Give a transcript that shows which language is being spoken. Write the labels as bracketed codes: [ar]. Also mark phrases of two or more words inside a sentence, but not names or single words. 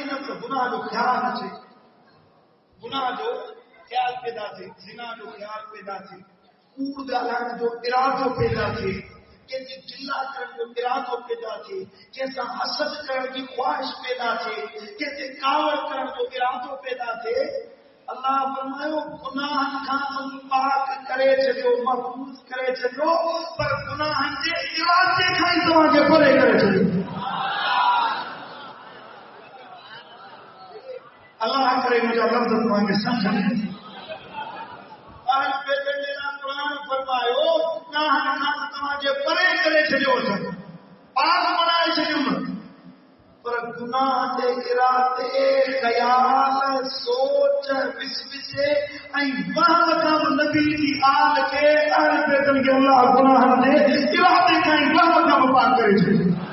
[sd] نہ تو گناہ جو خیال تھے گناہ جو خیال پیدا تھے زنا جو خیال پیدا تھے کوڑ گالان جو ارادوں پیدا تھے کیسے چلا کرن جو ارادوں پیدا تھے کیسا حسد کرن کی خواہش پیدا تھے کیسے کاوڑ کرن جو ارادوں پیدا تھے اللہ فرماयो गुनाह खां तुम पाक करे छॾियो महफूज़ करे छॾियो पर गुनाह जे इरादे खां ई तव्हांखे परे करे छॾियो अल्लाह करे मुंहिंजा लफ़्ज़ तव्हांखे सम्झ में अहल बैत जा क़ुरान फरमायो गुनाह खां तव्हांखे परे करे छॾियो पाक बणाए छॾियो पर गुनाह जे इरादे ख़याल सोच विसविसे ऐं वहम खां नबी जी आल खे अहल बैत खे अल्लाह गुनाह जे इरादे खां ई वहम खां पाक करे छॾियो